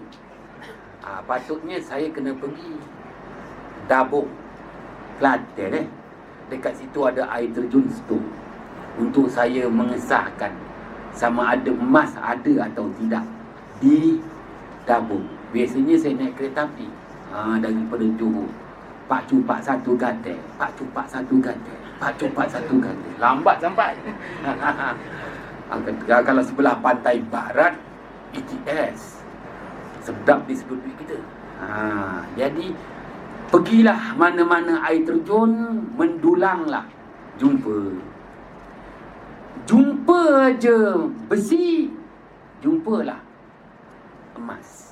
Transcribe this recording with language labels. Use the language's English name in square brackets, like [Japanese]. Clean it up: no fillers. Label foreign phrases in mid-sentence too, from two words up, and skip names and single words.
[Malay] Patutnya saya kena pergi Dabung, Kelantan. Dekat situ ada air terjun situ. untuk saya mengesahkan sama ada emas ada atau tidak di tabung. Biasanya saya naik kereta api daripada Johor, Pak Cupak satu gatel, Pak Cupak satu gatel, Pak Cupak satu gatel, lambat sampai. Kalau sebelah pantai barat ETS, sedap di sebelah kita. Jadi pergilah mana-mana air terjun, mendulanglah, jumpa aja besi, jumpalah emas.